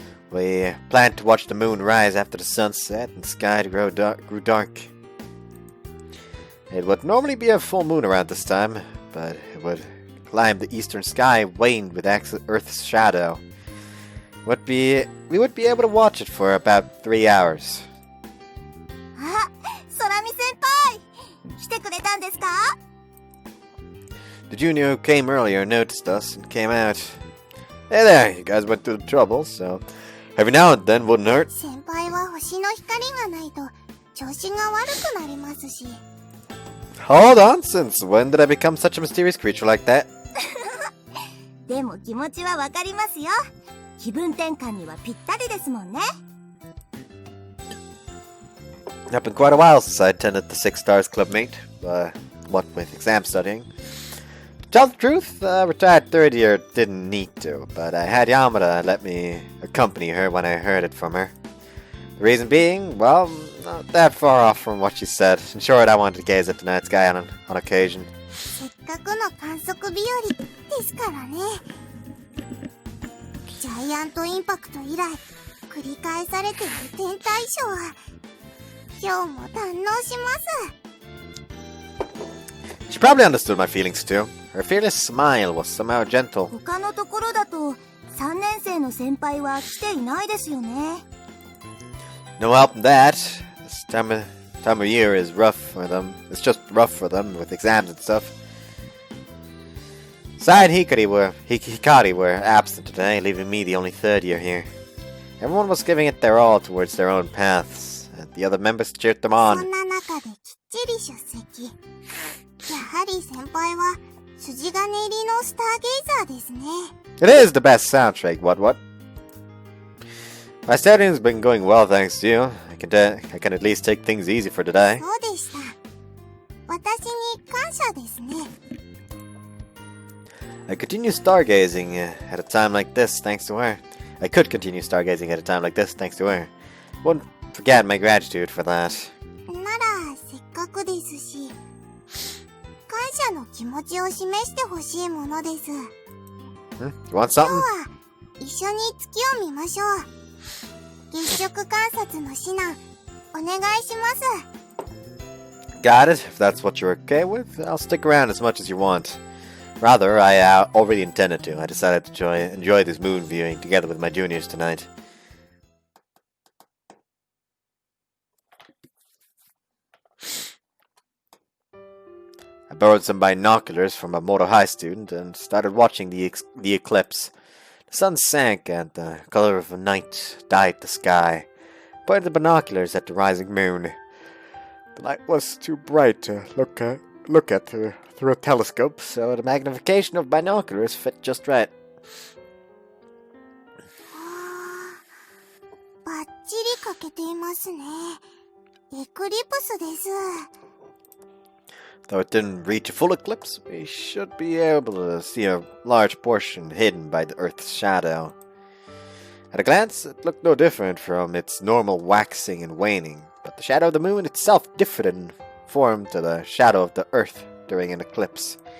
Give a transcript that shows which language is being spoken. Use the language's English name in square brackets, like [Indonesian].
[English] We planned to watch the moon rise after the sunset and the sky grew dark. It would normally be a full moon around this time, but it would climb the eastern sky, waned with Earth's shadow. We would be able to watch it for about 3 hours. [Japanese] あ、空見先輩、来てくれたんですか? [English] The junior who came earlier noticed us and came out. Hey there, you guys went through the trouble, so every now and then wouldn't hurt. [Japanese] 先輩は星の光がないと調子が悪くなりますし。 [English] Hold on, since when did I become such a mysterious creature like that? [Japanese] でも気持ちはわかりますよ。気分転換にはぴったりですもんね。 [English] It's been quite a while since I attended the Six Stars Club meet, what with exam studying. To tell the truth, retired third year didn't need to, but I had Yamada let me accompany her when I heard it from her. The reason being, well, not that far off from what she said. In short, I wanted to gaze at the night sky on occasion. [Japanese] せっかくの観測日和ですからね。ジャイアントインパクト以来繰り返されている天体ショーは今日も堪能します。 [English] She probably understood my feelings too. Her fearless smile was somehow gentle. [Japanese] 他のところだと3年生の先輩は来ていないですよね。 [English] No help in that. This time of year is rough for them. It's just rough for them with exams and stuff. Sai and Hikari were absent today, leaving me the only third year here. Everyone was giving it their all towards their own paths, and the other members cheered them [Japanese] そ [English] on. [Japanese] んな中できっちり出席。やはり先輩は筋金入りのスターゲイザーですね。 [English] It is the best soundtrack, what? My studying's been going well thanks to you. I can at least take things easy for today. [Japanese] そうでした。私に感謝ですね。 [English] I continue stargazing at a time like this thanks to her. I could continue stargazing at a time like this thanks to her. Wouldn't forget my gratitude for that. [Japanese] ならせっかくですし、感謝の気持ちを示してほしいものです。 [English] You want [Japanese] 今日 [English] something? [Japanese] は一緒に月を見ましょう。月食観察の指南お願いします。 [English] Got it. If that's what you're okay with, I'll stick around as much as you want. Rather, I already intended to. I decided to enjoy this moon viewing together with my juniors tonight. I borrowed some binoculars from a Moto High student and started watching the eclipse. The sun sank and the color of the night dyed the sky. I pointed the binoculars at the rising moon. The light was too bright to look at through a telescope, so the magnification of binoculars fit just right. [Japanese] バッチリ欠けていますね。エクリプスです。 [English] Though it didn't reach a full eclipse, we should be able to see a large portion hidden by the Earth's shadow. At a glance, it looked no different from its normal waxing and waning, but the shadow of the moon itself differed in form to the shadow of the earth during an eclipse.